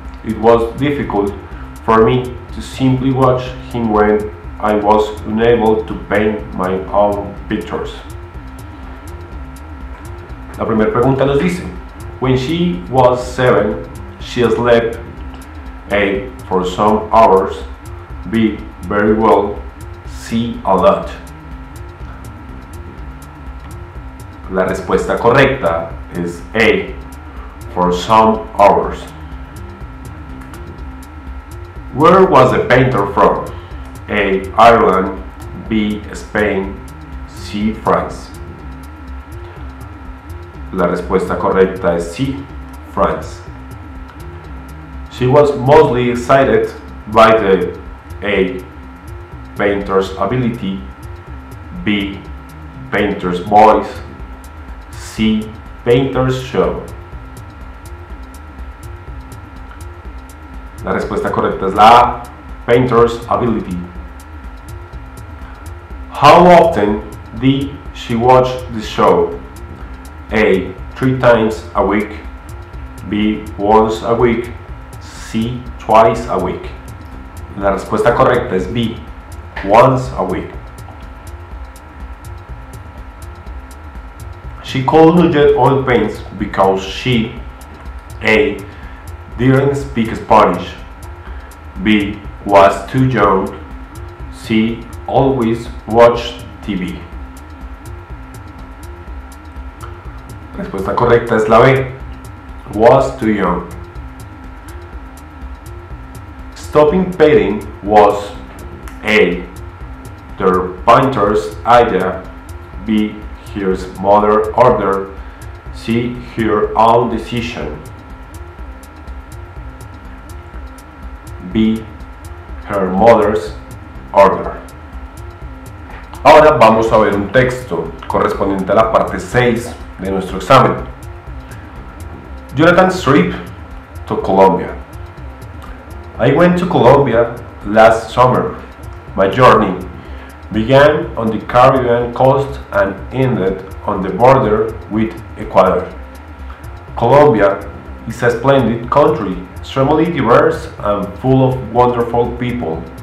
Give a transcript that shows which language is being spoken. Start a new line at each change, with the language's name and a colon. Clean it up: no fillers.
English: It was difficult for me to simply watch him when I was unable to paint my own pictures.
Spanish: La primera pregunta nos dice:
English: When she was 7, she slept A. for some hours, B. very well, C. a lot.
Spanish: La respuesta correcta es A,
English: for some hours. Where was the painter from? A, Ireland, B, Spain, C, France.
Spanish: La respuesta correcta es C, France.
English: She was mostly excited by the A, painter's ability, B, painter's voice, C, painter's show.
Spanish: La respuesta correcta es la A,
English: painter's ability. How often did she watch the show? A, 3 times a week, B, once a week, C, twice a week.
Spanish: La respuesta correcta es B,
English: once a week. She couldn't get oil paints because she A, didn't speak Spanish, B, was too young, C, always watched TV.
Spanish: La respuesta correcta es la B,
English: was too young. Stopping painting was A, their painter's idea, B, her mother's order, C, her own decision, B, her mother's order.
Spanish: Ahora vamos a ver un texto correspondiente a la parte 6 de nuestro examen.
English: Jonathan's trip to Colombia. I went to Colombia last summer. My journey began on the Caribbean coast and ended on the border with Ecuador. Colombia is a splendid country, extremely diverse and full of wonderful people.